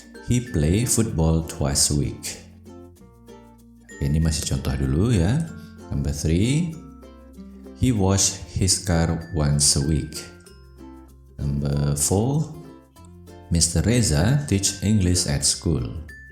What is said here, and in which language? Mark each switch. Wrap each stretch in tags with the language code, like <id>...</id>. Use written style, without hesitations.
<en>He play football twice a week.</en> <id>Oke, ini masih contoh dulu ya.</id> <en>Number 3. He wash his car once a week. Number 4. Mr. Reza teach English at school.</en>